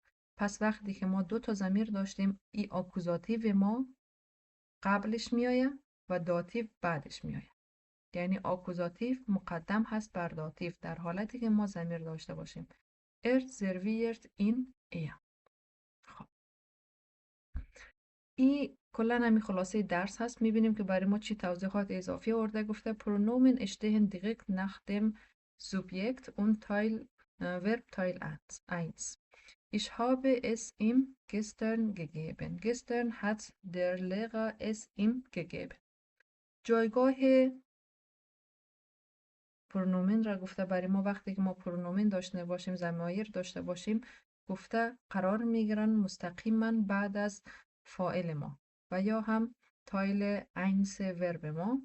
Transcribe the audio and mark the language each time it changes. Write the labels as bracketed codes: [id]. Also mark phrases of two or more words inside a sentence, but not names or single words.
[fa] پس وقتی که ما دو تا ضمیر داشتیم، این آکوزاتیو ما قبلش میآید و داتیو بعدش میآید، یعنی آکوزاتیو مقدم هست بر داتیو در حالتی که ما ضمیر داشته باشیم. serviert این ایا. خب این کلا همین خلاصه درس هست. میبینیم که برای ما چی توضیحات اضافی آورده. گفته [de] Pronomen stehen direkt nach dem Subjekt und Verb Teil 1. Ich habe es ihm gestern gegeben. Gestern hat der Lehrer es ihm gegeben. [fa] جایگاه پرونومن را گفته برای ما وقتی که ما پرونومن داشته باشیم، ضمایر داشته باشیم، گفته قرار میگیرن مستقیما بعد از فاعل ما و یا هم [de] Teil eins Verb [fa] ما.